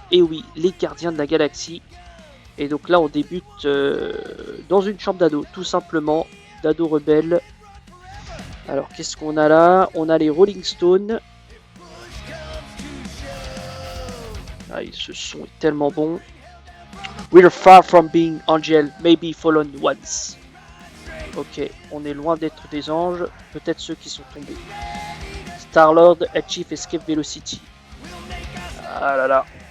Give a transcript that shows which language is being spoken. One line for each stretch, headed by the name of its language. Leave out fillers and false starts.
French: Et oui, les gardiens de la galaxie. Et donc là on débute dans une chambre d'ado, tout simplement, d'ado rebelle. Alors qu'est-ce qu'on a là? On a les Rolling Stones. Ah, ce son est tellement bon.
English: We're far from being angel, maybe fallen once.
French: Ok, on est loin d'être des anges, peut-être ceux qui sont tombés. Star-Lord, Achieve Escape Velocity. Ah là là.